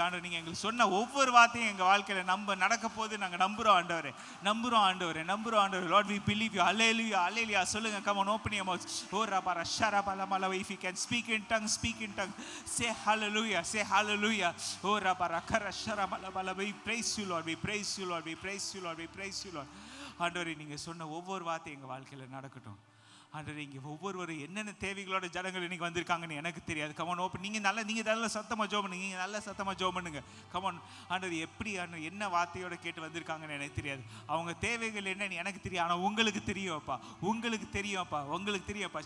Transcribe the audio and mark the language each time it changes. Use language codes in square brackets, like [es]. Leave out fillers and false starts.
[ta] ஆண்டவர், நீங்க எங்களுக்கு சொன்ன ஒவ்வொரு வார்த்தையும் எங்க வாழ்க்கையில நடக்க போது நாங்க நம்புறோம் ஆண்டவரே, நம்புறோம் ஆண்டவரே, நம்புறோம் ஆண்டவரே. [en] Lord, we believe you. Hallelujah, hallelujah. [ta] சொல்லுங்க, [en] come on, open your mouth. Oh rabara sharabala mala. If you can speak in tongues, speak in tongues. Say hallelujah, say hallelujah. Oh rabara kara sharabala mala. We praise you, Lord, we praise you, Lord, we praise you, Lord, we praise you, Lord. [ta] ஆண்டவரே, நீங்க சொன்ன ஒவ்வொரு வார்த்தையும் எங்க வாழ்க்கையில நடக்கட்டும். ஆண்டவரே, இங்கே ஒவ்வொருவரும் என்னென்ன தேவைகளோட ஜனங்கள் இன்னைக்கு வந்திருக்காங்கன்னு எனக்கு தெரியாது. [en] Come on, open. [ta] நீங்கள் நல்ல சத்தமாக ஜோம் பண்ணுங்க, நீங்கள் நல்ல சத்தமாக ஜோம் பண்ணுங்க. கமான் ஆண்டவர், எப்படி என்ன வார்த்தையோட கேட்டு வந்திருக்காங்கன்னு எனக்கு தெரியாது. அவங்க தேவைகள் என்னன்னு எனக்கு தெரியும். ஆனால் உங்களுக்கு தெரியும் அப்பா, உங்களுக்கு தெரியும் அப்பா, உங்களுக்கு தெரியும் அப்பா.